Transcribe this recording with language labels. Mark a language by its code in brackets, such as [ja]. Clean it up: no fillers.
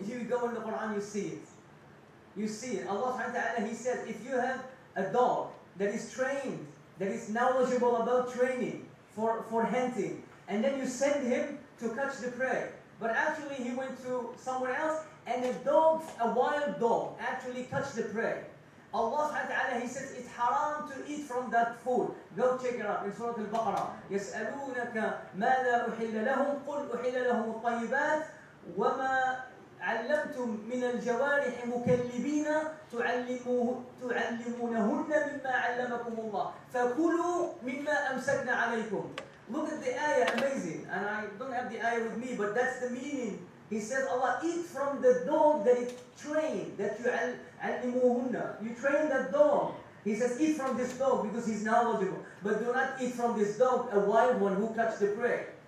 [en] Here you go in the Quran, you see it. You see it. Allah subhanahu wa ta'ala, He says, if you have a dog that is trained, that is knowledgeable about training for hunting, and then you send him to catch the prey, but actually he went to somewhere else, and a wild dog, actually catch the prey. Allah subhanahu wa ta'ala, He says, it's haram to eat from that food. Go check it out in Surah Al-Baqarah. [ar] يَسْأَلُونَكَ مَاذَا أُحِلَّ لَهُمْ قُلْ أُحِلَّ لَهُمُ الطَّيِّبَاتِ وَمَا علمتم من الجوارح مكلبين تعلمونهن مما علمكم الله فكلوا مما أمسكنا عليكم. [en] Look at the ayah, amazing. And I don't have the ayah with me, but that's the meaning. He says, Allah, eat from the dog that is trained, that you [ar] علموهن. [en] You train that dog. He says, eat from this dog because he's knowledgeable. But do not eat from this dog, a wild one who cuts the prey.